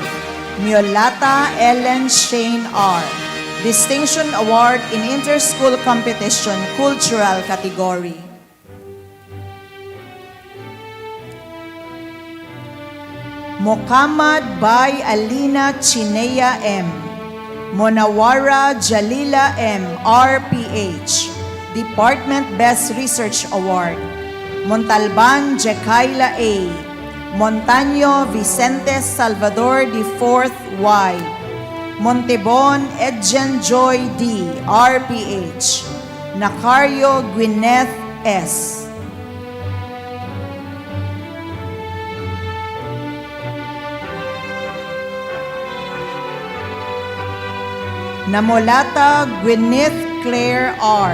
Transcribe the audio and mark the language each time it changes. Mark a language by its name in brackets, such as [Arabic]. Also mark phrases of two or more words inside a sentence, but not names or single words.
[English] Miolata Ellen Shane R. Distinction Award in Interschool Competition, Cultural Category. Mokamad by Alina Chinea M. Monawara Jalila M. RPH. Department Best Research Award. Montalban Jekaila A. Montaño Vicente Salvador IV Y. Montebon Edgen Joy D. RPH. Nacario Gwyneth S. Namolata Gwyneth Claire R.